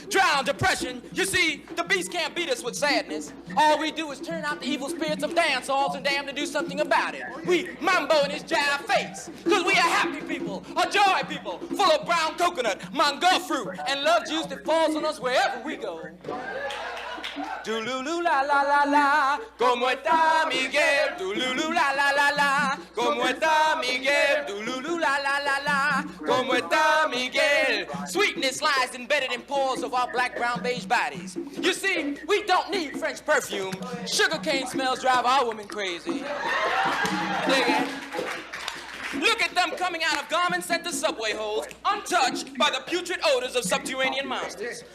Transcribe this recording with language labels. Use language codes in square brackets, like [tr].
[en] Drown depression, you see, the beast can't beat us with sadness. All we do is turn out the evil spirits of dance halls and damn to do something about it. We mambo in his jive face, cause we are happy people, a joy people, full of brown coconut, mango fruit, and love juice that falls on us wherever we go. Dululu la la la la, [es] como está Miguel? Dululu la la la la, como está Miguel? Dululu la la la la, como está Miguel? [en] Sweetness lies embedded in pores of our black, brown, beige bodies. You see, we don't need French perfume. Sugarcane smells drive our women crazy. Dig it? Look at them coming out of garment center subway holes, untouched by the putrid odors of subterranean monsters.